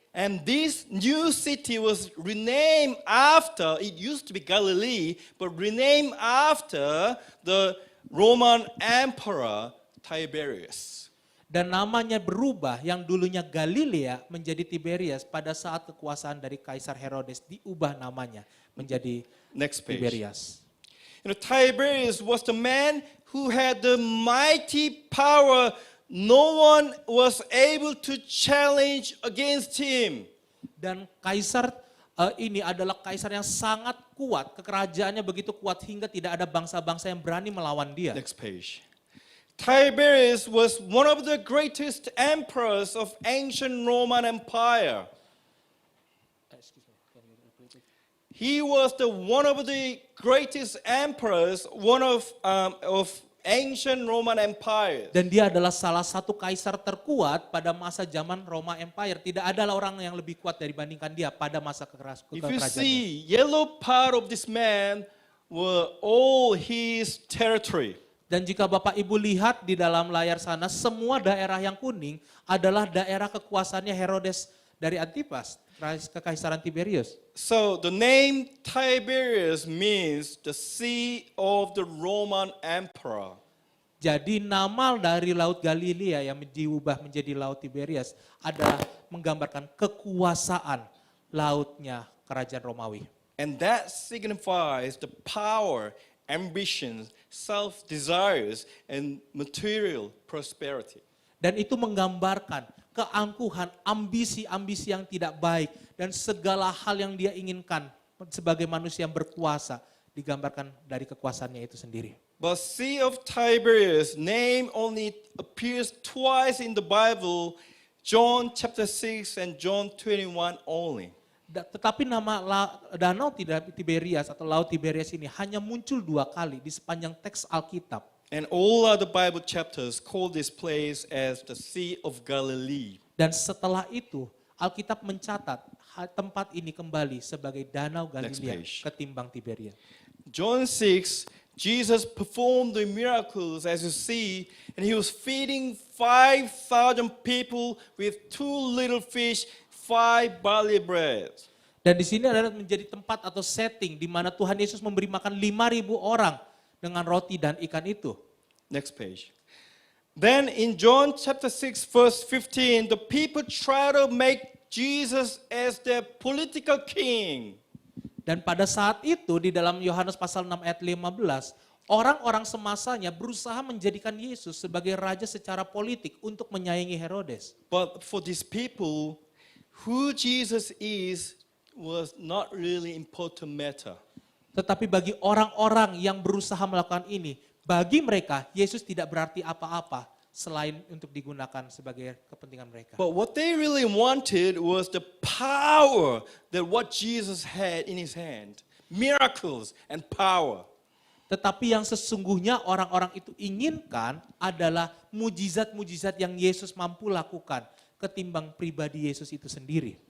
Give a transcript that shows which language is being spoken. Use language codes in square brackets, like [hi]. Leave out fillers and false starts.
[en] And this new city was renamed after, it used to be Galilee, but renamed after the Roman Emperor Tiberius. [id] Dan namanya berubah, yang dulunya Galilea menjadi Tiberias pada saat kekuasaan dari Kaisar Herodes diubah namanya menjadi [en] Next page. [id] Tiberias. [en] You know, Tiberius was the man who had the mighty power. No one was able to challenge against him. [id] Dan kaisar ini adalah kaisar yang sangat kuat, kekerajaannya begitu kuat hingga tidak ada bangsa-bangsa yang berani melawan dia. [en] Next page. Tiberius was one of the greatest emperors of ancient Roman Empire. He was one of the greatest emperors, one of ancient Roman Empire. [id] Dan dia adalah salah satu kaisar terkuat pada masa zaman Roma Empire. Tidak ada orang yang lebih kuat dibandingkan dia pada masa [en] If you [id] kekerajaannya. [en] see, yellow part of this man were all his territory. [id] Dan jika Bapak Ibu lihat di dalam layar sana, semua daerah yang kuning adalah daerah kekuasaannya Herodes dari Antipas, kekaisaran Tiberius. [en] So the name Tiberius means the sea of the Roman emperor. [id] Jadi nama dari Laut Galilea yang diubah menjadi Laut Tiberias adalah menggambarkan kekuasaan lautnya kerajaan Romawi. [en] And that signifies the power, ambitions, self-desires, and material prosperity. [id] Dan itu menggambarkan keangkuhan, ambisi-ambisi yang tidak baik, dan segala hal yang dia inginkan sebagai manusia yang berkuasa, digambarkan dari kekuasaannya itu sendiri. [en] But Sea of Tiberias name only appears twice in the Bible, John chapter 6 and John 21 only. [id] Tetapi nama Danau Tiberias atau Laut Tiberias ini hanya muncul 2 kali di sepanjang teks Alkitab. [en] And all other Bible chapters call this place as the Sea of Galilee. [id] Dan setelah itu Alkitab mencatat tempat ini kembali sebagai Danau Galilea [en] page. [id] ketimbang Tiberias. [en] John 6, Jesus performed the miracles as you see, and he was feeding 5,000 people with 2 little fish, 5 barley breads. [id] Dan di sini adalah menjadi tempat atau setting di mana Tuhan Yesus memberi makan 5.000 orang dengan roti dan ikan itu. [en] Next page. Then in John chapter 6 verse 15, the people try to make Jesus as their political king. [id] Dan pada saat itu di dalam Yohanes pasal 6 ayat 15, orang-orang semasanya berusaha menjadikan Yesus sebagai raja secara politik untuk menyaingi Herodes. [en] But for these people, who Jesus is was not really important matter. [id] Tetapi bagi orang-orang yang berusaha melakukan ini, bagi mereka Yesus tidak berarti apa-apa selain untuk digunakan sebagai kepentingan mereka. [en] But what they really wanted was the power that what Jesus had in his hand. Miracles and power. [id] Tetapi yang sesungguhnya orang-orang itu inginkan adalah mujizat-mujizat yang Yesus mampu lakukan ketimbang pribadi Yesus itu sendiri.